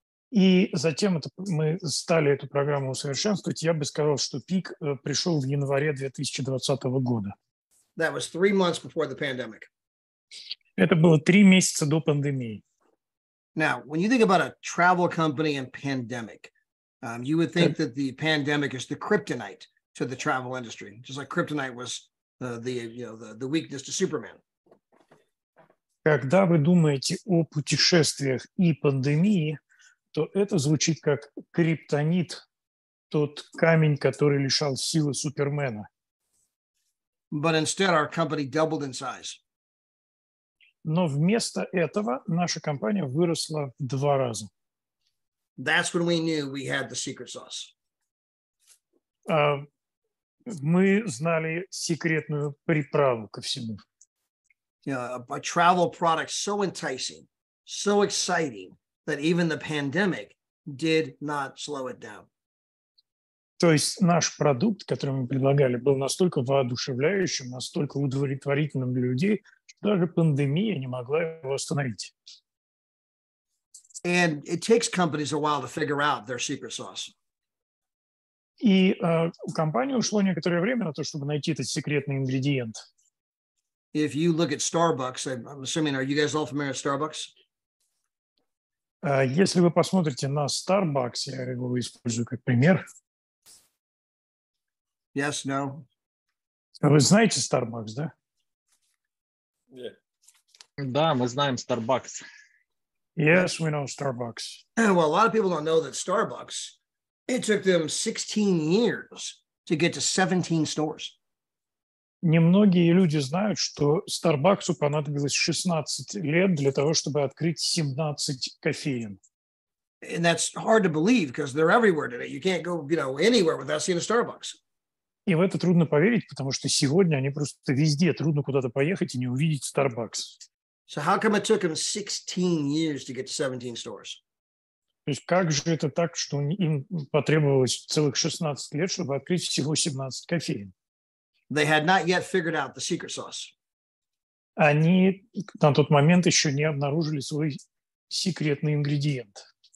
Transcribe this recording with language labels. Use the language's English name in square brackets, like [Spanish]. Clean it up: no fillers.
[Russian] И затем мы стали эту программу усовершенствовать. Я бы сказал, что пик пришел в январе 2020 года. [English] That was 3 months before the pandemic. [Russian] Это было 3 месяца до пандемии. [English] Now, when you think about a travel company and pandemic, you would think that the pandemic is the kryptonite to the travel industry, just like kryptonite was the weakness to Superman. [Russian] Когда вы думаете о путешествиях и пандемии, то это звучит как криптонит, тот камень, который лишал силы Супермена. [English] But instead, our company doubled in size. [Russian] Но вместо этого наша компания выросла в 2 раза. [English] That's when we knew we had the secret sauce. [Russian] Мы знали секретную приправу ко всему. [English] A travel product so enticing, so exciting that even the pandemic did not slow it down. [Russian] То есть наш продукт, который мы предлагали, был настолько воодушевляющим, настолько удовлетворительным для людей, что даже пандемия не могла его остановить. [English] And it takes companies a while to figure out their secret sauce. [Russian] И у компании ушло некоторое время на то, чтобы найти этот секретный ингредиент. [English] If you look at Starbucks, I'm assuming, are you guys all familiar with Starbucks? [Russian] Если вы посмотрите на Starbucks, я его использую как пример. [English] Yes, no? [Russian] Вы знаете Starbucks, да? Да, мы знаем Starbucks. [English] Yes, we know Starbucks. Well, a lot of people don't know that Starbucks, it took them 16 years to get to 17 stores. [Russian] Немногие люди знают, что Starbucks понадобилось 16 лет для того, чтобы открыть 17 кофеен. [English] And that's hard to believe because they're everywhere today. You can't go, anywhere without seeing a Starbucks. [Russian] И в это трудно поверить, потому что сегодня они просто везде, трудно куда-то поехать и не увидеть Starbucks. [English] So how come it took them 16 years to get to 17 stores? [Russian] То есть как же это так, что им потребовалось целых 16 лет, чтобы открыть всего 17 кофеен? [English] They had not yet figured out the secret sauce. [Russian] Они на тот момент еще не обнаружили свой секретный ингредиент.